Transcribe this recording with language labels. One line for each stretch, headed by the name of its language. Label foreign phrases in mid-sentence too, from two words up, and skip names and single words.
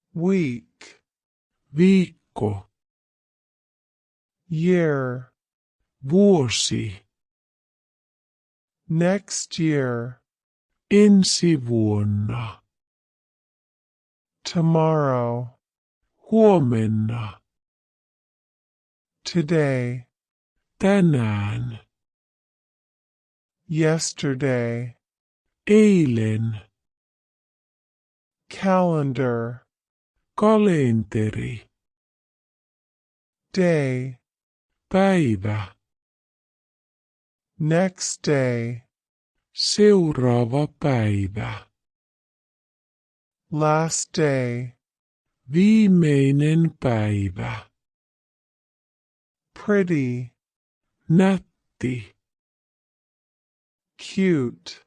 English: week,
Finnish: viikko,
English: year,
Finnish: vuosi,
English: next year,
Finnish: ensi vuonna,
English: tomorrow,
Finnish: huomenna,
English: today,
Finnish: tänään,
English: yesterday,
Finnish: eilen,
English: calendar,
Finnish: kalenteri,
English: day,
Finnish: päivä,
English: next day,
Finnish: seuraava päivä,
English: last day,
Finnish: viimeinen päivä,
English: pretty,
Finnish: nätti,
English: cute,